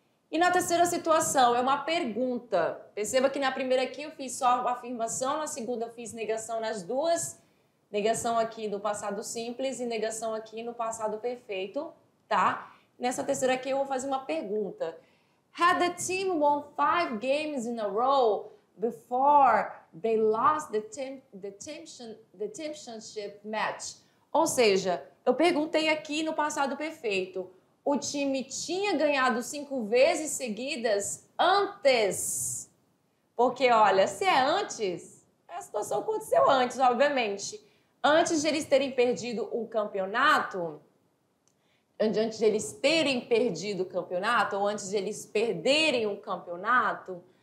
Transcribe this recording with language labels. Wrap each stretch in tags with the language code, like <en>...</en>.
<pt>E na terceira situação é uma pergunta. Perceba que na primeira aqui eu fiz só afirmação, na segunda eu fiz negação nas duas. Negação aqui no passado simples e negação aqui no passado perfeito, tá? Nessa terceira aqui eu vou fazer uma pergunta.</pt> <en>Had the team won 5 games in a row before they lost the championship match?</en> <pt>Ou seja, eu perguntei aqui no passado perfeito. O time tinha ganhado 5 vezes seguidas antes. Porque, olha, se é antes, a situação aconteceu antes, obviamente. Antes de eles terem perdido o campeonato... Antes de eles terem perdido o campeonato, ou antes de eles perderem o campeonato.</pt>